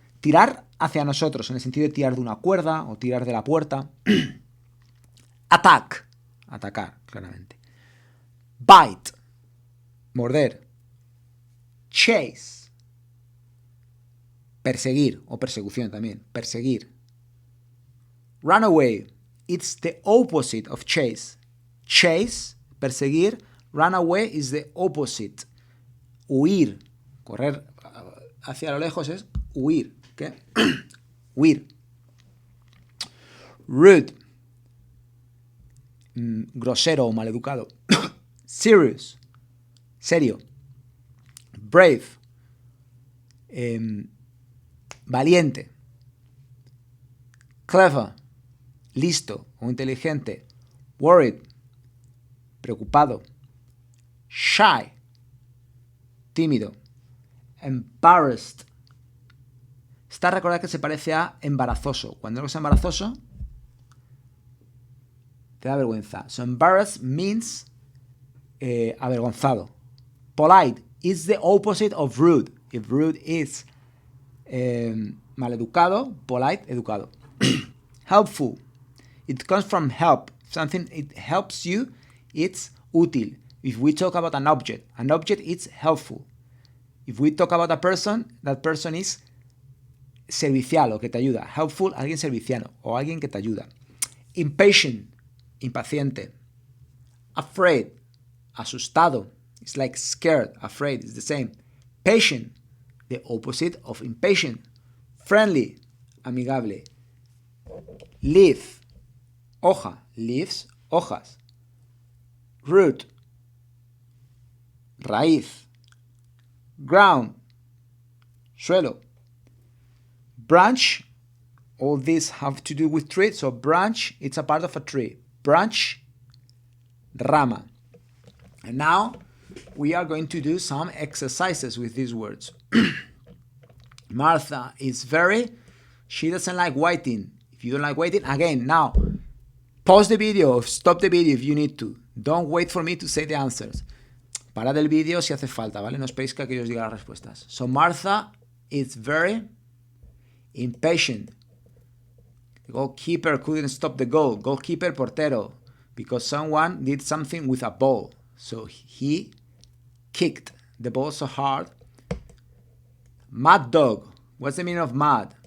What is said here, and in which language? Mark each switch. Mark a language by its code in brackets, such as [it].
[es] Tirar hacia nosotros, en el sentido de tirar de una cuerda o tirar de la puerta. Attack. Atacar, claramente. Bite. Morder. Chase. Perseguir o persecución también. [en] Perseguir. Run away. It's the opposite of chase. Chase, perseguir. Run away is the opposite. [es] Huir. Correr hacia lo lejos es huir. ¿Qué? Huir. Rude. Grosero o maleducado. Serious. Serio. Brave. Valiente. Clever. Listo o inteligente. Worried. Preocupado. Shy. Tímido. Embarrassed. Está recordar que se parece a embarazoso. Cuando algo es embarazoso, te da vergüenza. [en] So embarrassed means avergonzado. Polite is the opposite of rude. If rude is maleducado, polite, educado. Helpful. It comes from help. Something it helps you, it's útil. If we talk about an object is helpful. If we talk about a person, that person is [es] servicial o que te ayuda. Helpful, alguien serviciano o alguien que te ayuda. Impatient, impaciente. Afraid, asustado. [en] It's like scared, afraid, it's the same. Patient, the opposite of impatient. Friendly, amigable. Leaf, hoja, leaves, hojas. Root, raíz. Ground, suelo. Branch, all these have to do with tree. So branch, it's a part of a tree. Branch, rama. And now we are going to do some exercises with these words. Martha is she doesn't like waiting. If you don't like waiting, again, now, pause the video, stop the video if you need to. Don't wait for me to say the answers. [es] Parad el vídeo si hace falta, ¿vale? No esperéis que aquí os diga las respuestas. [en] So Martha is very impatient. The goalkeeper couldn't stop the goal. Goalkeeper, portero. Because someone did something with a ball. So he kicked the ball so hard. Mad dog. What's the meaning of mad?